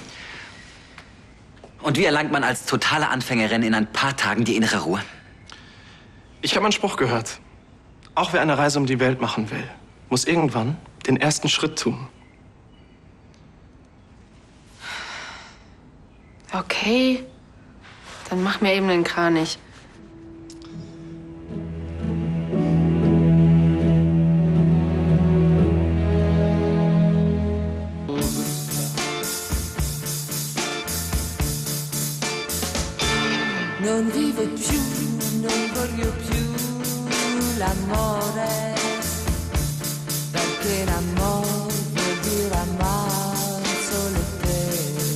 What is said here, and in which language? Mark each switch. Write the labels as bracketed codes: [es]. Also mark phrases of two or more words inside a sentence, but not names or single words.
[de] Und wie erlangt man als totale Anfängerin in ein paar Tagen die innere Ruhe? Ich habe einen Spruch gehört. Auch wer eine Reise um die Welt machen will, muss irgendwann den ersten Schritt tun. Okay, dann mach mir eben den Kranich. [it] Non vivo più, non voglio più l'amore, perché l'amore vuol dire amare solo te.